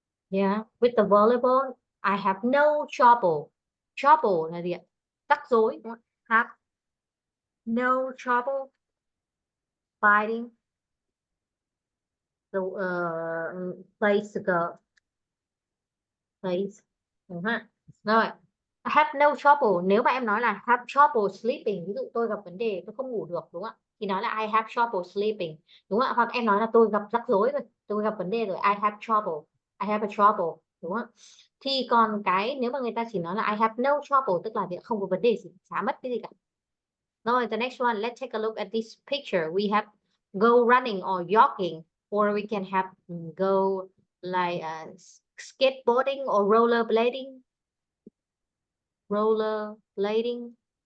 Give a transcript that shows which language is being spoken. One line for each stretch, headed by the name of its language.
English: Yeah, with the volleyball, I have no trouble. Trouble là gì ạ? Rắc rối. Have no trouble finding the place to go. Place. Đúng không? Rồi. I have no trouble.
Vietnamese: Nếu mà em nói là have trouble sleeping, ví dụ tôi gặp vấn đề tôi không ngủ được, đúng không ạ? Thì nói là I have trouble sleeping, đúng không ạ? Hoặc em nói là tôi gặp rắc rối rồi, tôi gặp vấn đề rồi, I have trouble, I have a trouble, đúng không ạ? Thì còn nếu mà người ta chỉ nói là I have no trouble, tức là không có vấn đề gì, chả mất cái gì cả.
English: Rồi, the next one, let's take a look at this picture. We have go running or jogging, or we can have go like skateboarding or rollerblading. Rollerblading.